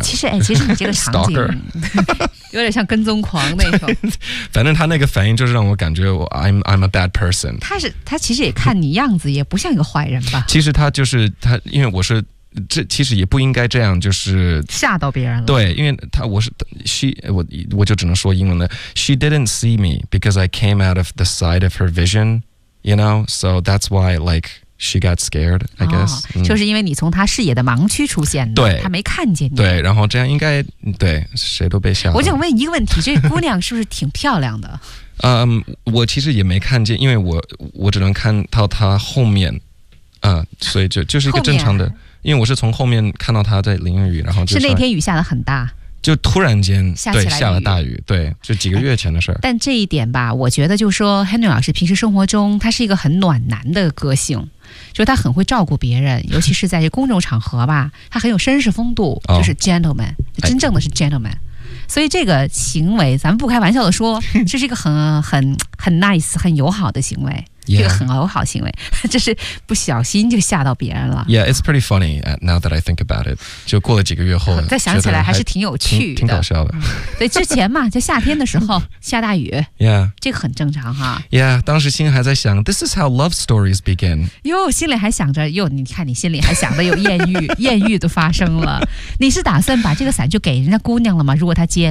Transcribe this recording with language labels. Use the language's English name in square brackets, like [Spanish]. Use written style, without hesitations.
[Chinese] 其实你这个场景有点像跟踪狂那种。反正他那个反应就是让我感觉我 [English] I'm a bad person。 [Chinese] 他其实也看你样子也不像一个坏人吧。其实他就是他，因为我是这其实也不应该这样，就是吓到别人了。对，因为他我是 我就只能说英文了。 [English] She didn't see me because I came out of the side of her vision, you know, so that's why like she got scared, I guess.、 [Chinese] 哦、就是因为你从他视野的盲区出现的。对，他没看见你。对，然后这样应该对谁都被吓到。我想问一个问题，这姑娘是不是挺漂亮的？我其实也没看见，因为我只能看到她后面，所以就是一个正常的，因为我是从后面看到他在淋雨，然后就是那天雨下得很大，就突然间对下了大雨，对，就几个月前的事儿、但这一点吧，我觉得就是说 Henry 老师平时生活中他是一个很暖男的个性，就是他很会照顾别人，尤其是在这公众场合吧，他很有绅士风度，就是 gentleman、哦、真正的是 gentleman、哎，所以这个行为咱们不开玩笑的说，这是一个很 nice 很友好的行为、 [English] yeah. [Chinese] 这个很友好行为，这是不小心就吓到别人了。 [English] Yeah, it's pretty funny now that I think about it. [Chinese] 就过了几个月后再想起来还是挺有趣的，挺搞笑的。对，之前嘛就夏天的时候下大雨。 [English] Yeah, [Chinese] 这个很正常哈。 [English] Yeah, [Chinese] 当时心里还在想 [English] This is how love stories begin. [Chinese] 哟，心里还想着哟，你看你心里还想着有艳遇。艳遇都发生了，你是打算把这个伞就给人家姑娘了吗？如果她接